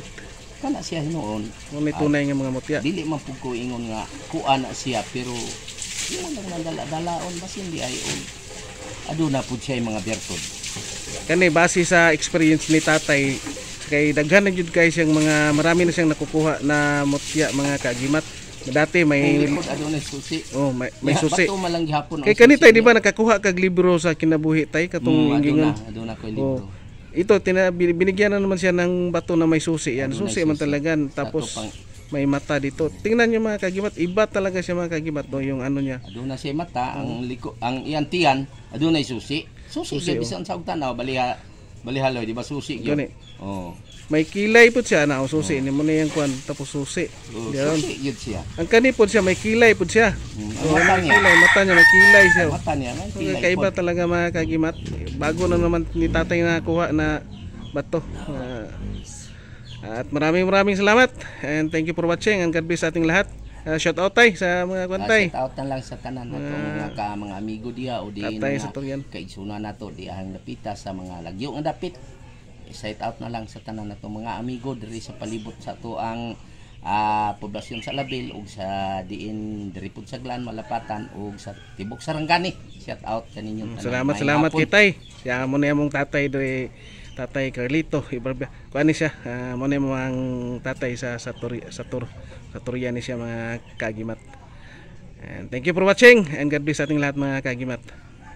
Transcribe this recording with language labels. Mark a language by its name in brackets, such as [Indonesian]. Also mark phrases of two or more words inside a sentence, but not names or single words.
[Cebuano] Kana siya hinuon. Unay tunay nga mga mutya. Dili man pud ko ingon nga kuan na siya pero di man lang dala-dalaon basin di ayon. Aduna pud siya mga bertod. Kani base sa experience ni tatay kay daghan na jud kay siyang [Filipino] mga marami na siyang nakukuha na mutya [Cebuano] mga kagimat. Dati may susi. May susi. Bato malang gihapon. Kay kanitay di ba nakakuha kag libro sa kinabuhi tay katong ingingon. Aduna ko libro. [Filipino] Ito binigyan na naman siya ng bato na may susi yan. Susi man talagan tapos may mata dito. Tingnan niyo mga kagimat, iba talaga siya mga kagimat no yung ano niya. [Cebuano] Aduna siya mata, ang iyang tiyan, aduna susi. Susi bisan sa tanaw balihaloy di ba susi gyud. [Filipino] May kilay po siya na susi ni mo na yang kuan tapos susi. [Cebuano] Susi gyud siya. Ang kani po siya may kilay po siya. Mata niya may kilay siya. [Filipino] Mata niya may kilay. Kaiba talaga mga kagimat. Bago na naman ni tatay na kuha na bato. At maraming salamat [English] and thank you for watching and God bless [Filipino] sa ating lahat. [English] Shout out [Cebuano] tay sa mga kwantay. [English] Shout out [Cebuano] na lang sa tanan nato mga amigo diha o di kay suna nato di ang napita sa mga lagyo nga dapit. [English] Shout out [Cebuano] na lang sa tanan nato mga amigo diri sa palibot sa to ang poblasyon sa Labil ug sa diin diri pud sa Glan, Malapatan ug sa Tibok Sarangani. [English] Shout out [Cebuano] kaninyong tanan. Salamat kay tay. Siya mo na among tatay diri, Tatay Carlito Ibarba. Kuan ni siya, mo na mo ang tatay sa Turian ni siya mga kagimat. [English] And thank you for watching and God bless [Filipino] ating lahat mga kagimat.